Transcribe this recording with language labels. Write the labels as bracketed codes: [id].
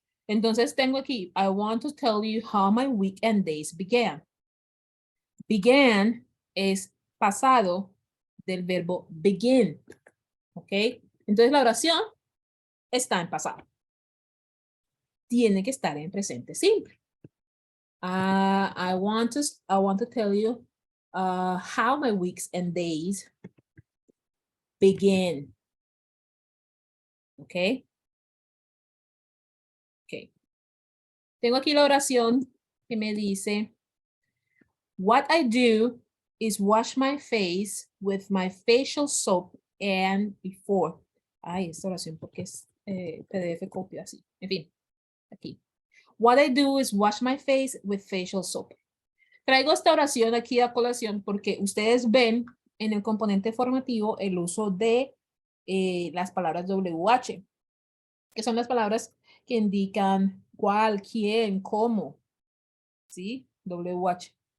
[es] Entonces tengo aquí, [en] I want to tell you how my week and days began. [es] Began es pasado del verbo begin. ¿Ok? Entonces la oración está en pasado. Tiene que estar en presente simple. [en] I want to tell you how my weeks and days begin. [es] ¿Ok? [en] Ok. [es] Tengo aquí la oración que me dice, [en] what I do is wash my face with my facial soap and before. [es] Ay, esta oración porque es PDF copia así. En fin, aquí. [en] What I do is wash my face with facial soap. [es] Traigo esta oración aquí a colación porque ustedes ven en el componente formativo el uso de las palabras WH, que son las palabras que indican cuál, quién, cómo, ¿sí? WH.